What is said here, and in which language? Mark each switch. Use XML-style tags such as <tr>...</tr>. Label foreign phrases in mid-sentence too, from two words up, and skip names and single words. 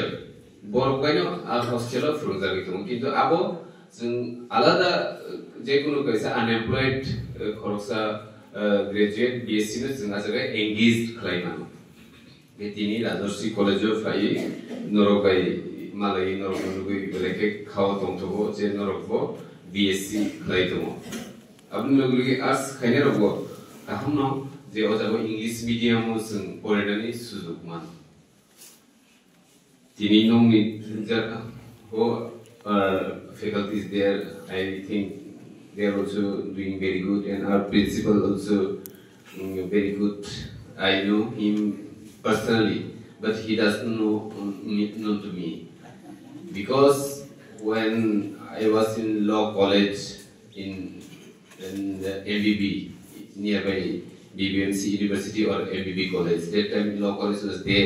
<brx>बरकाइनो आ हस्टेलाव फोरोंजागै दं किन्तु आबो जों आलादा जेकुनु कैसा अनएम्प्लॉयड खरसा ग्रेजुएट बीएससी नो जों आजरे एंगेज खालायनांगौ बे दिनै राजर्षि कलेजाव फाय नरकाय मालाय नरकनुगै बेलेके खाव दंथबो जे नरकबो बीएससी खालाय दङ आबनि लोगोगे आर्ट्स खायने रगो आहामनो जे अजाबो</brx> <en>English medium</en> <brx>जों फरायनानै सुजुग मान दिनै नंनि</brx> <en>who are faculties there, I think they are also doing very good, and our principal also very good. I know him personally, but he doesn't know to me, because when I was in law college in the MBB nearby BBMC University or MBB college, that time law college was there.</en>